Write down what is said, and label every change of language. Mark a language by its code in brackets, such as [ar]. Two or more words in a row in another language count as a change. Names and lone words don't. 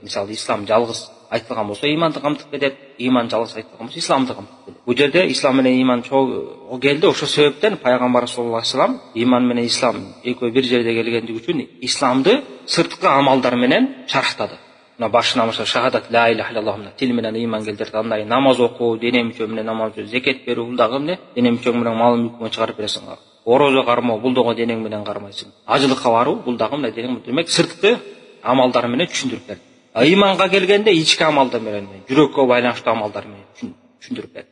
[ky] Мисалы, ислам жалгыз айтылган болсо, ыйманды камтып кетет, ыйман жалгыз айтылган болсо, исламды камтып кетет. Бул жерде ислам менен ыйман чогуу келди. Ошол себептен пайгамбар [ar] صلى الله عليه وسلم [ky] ыйман менен ислам экөө бир жерде келгендиги үчүн исламды сырткы амалдар менен шархтады. Мына башына мыша шахадат [ar] لا إله إلا الله [ky] тил менен ыйман келтирет, андай намаз окуу, дене мүчө менен намаз окуу, зекет берүү, бул дагы эмне? Дене мүчөң менен мал мүлкүңө чыгарып бересиң. Орозо кармоо, бул дагы денең менен кармайсың. Ажылыкка баруу, бул дагы эмне? Денең. Демек сырткы амалдар менен түшүндүрүп берди. Ыйманга келгенде ички амалдар менен, жүрөккө байланыштуу амалдар менен түшүндүрүп берди.